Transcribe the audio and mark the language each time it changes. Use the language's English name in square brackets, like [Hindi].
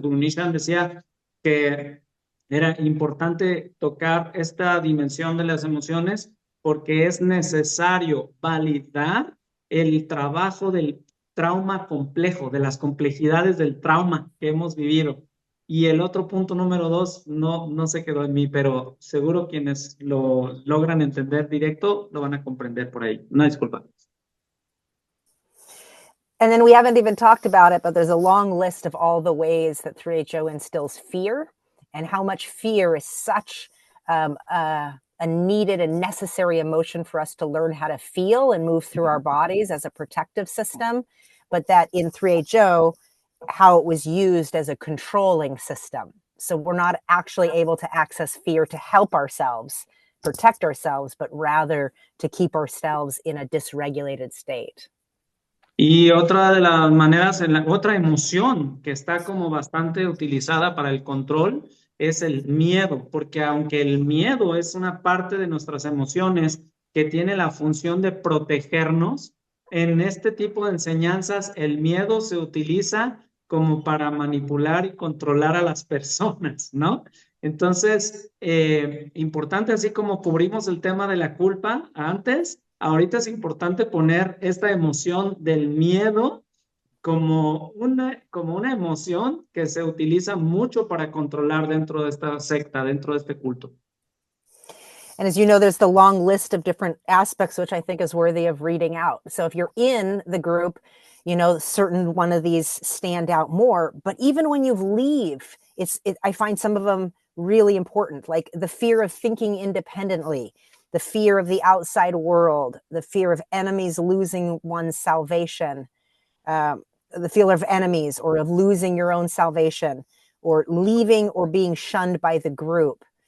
[Spanish] Guru Nishan decía que era importante tocar esta dimensión de las emociones porque es necesario validar el trabajo del trauma complejo, de las complejidades del trauma que hemos vivido. Y el otro punto número dos no se quedó en mí, pero seguro quienes lo logran entender directo lo van a comprender por ahí. Una disculpa. [English] And then we haven't even talked about it, but there's a long list of all the ways that 3HO instills fear, and how much fear is such a needed and necessary emotion for us to learn how to feel and move through our bodies as a protective system. But that in 3HO, how it was used as a controlling system. So we're not actually able to access fear to help ourselves, protect ourselves, but rather to keep ourselves in a dysregulated state. [Spanish] Y otra de las maneras, otra emoción que está como bastante utilizada para el control es el miedo, porque aunque el miedo es una parte de nuestras emociones que tiene la función de protegernos, en este tipo de enseñanzas el miedo se utiliza como para manipular y controlar a las personas, ¿no? Entonces, importante, así como cubrimos el tema de la culpa antes, ahorita es importante poner esta emoción del miedo como una emoción que se utiliza mucho para controlar dentro de esta secta, dentro de este culto. [English] And as you know, there's the long list of different aspects, which I think is worthy of reading out. So if you're in the group, you know, certain one of these stand out more. But even when you leave, I find some of them really important, like the fear of thinking independently, the fear of the outside world, the fear of enemies losing one's salvation, the fear of enemies or of losing your own salvation, or leaving or being shunned by the group.